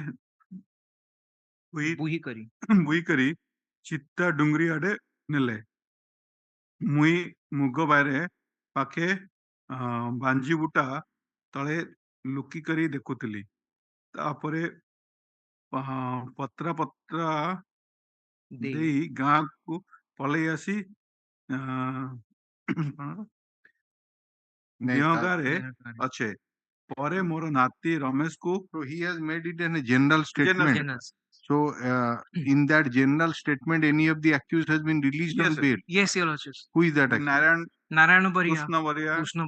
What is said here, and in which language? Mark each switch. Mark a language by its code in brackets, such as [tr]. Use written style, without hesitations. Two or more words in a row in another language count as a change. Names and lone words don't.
[spv] ବୁଇ କରି ଚିତ୍ତା ଡୁଙ୍ଗରି ଆଡେ ନେଲେ ମୁଇଁ ମୁଗ ବାଇରେ ପାଖେ ବାଞ୍ଜି ବୁଟା ତଳେ ଲୁକି କରି ଦେଖୁଥିଲି ତାପରେ ପତ୍ରା ଦେଇ ଗାଁକୁ ପଳେଇ ଆସି ଗାଁରେ ଅଛେ ପରେ ମୋର ନାତି ରମେଶକୁ [en] he has made it in a general statement. So in that general statement any of the accused has been released on bail? Yes, your lordships. Who is that accused? Narayana Bariya. Krishna